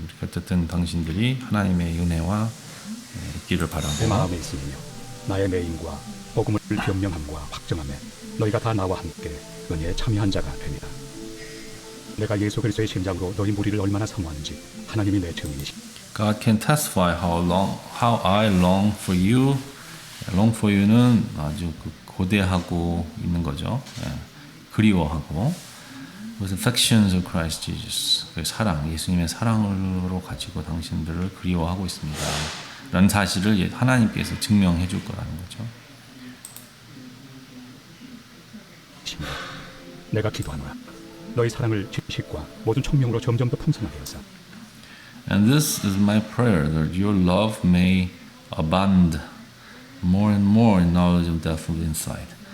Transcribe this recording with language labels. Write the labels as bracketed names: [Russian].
[Korean] 어쨌든 당신들이 하나님의 은혜와 있기를 바라고. 내 마음에 있으며 나의 매임과 복음을 변명함과 확정함에 너희가 다 나와 함께 은혜에 참여한 자가 됩니다. 내가 예수 그리스도의 심장으로 너희 무리를 얼마나 사모하는지 하나님이 내 증인이시. [English] God can testify how I long for you. Long for you [Korean] 는 아주 고대하고 있는 거죠. 그리워하고. [English] With affections of Christ Jesus. [Korean] 그 사랑, 예수님의 사랑으로 가지고 당신들을 그리워하고 있습니다. 라는 사실을 하나님께서 증명해 줄 거라는 거죠. 내가 기도하노라. 너희 사랑을 지식과 모든 총명으로 점점 더 풍성하게 하사 [English] And this is my prayer, that your love may abound more and more in knowledge of depth of insight.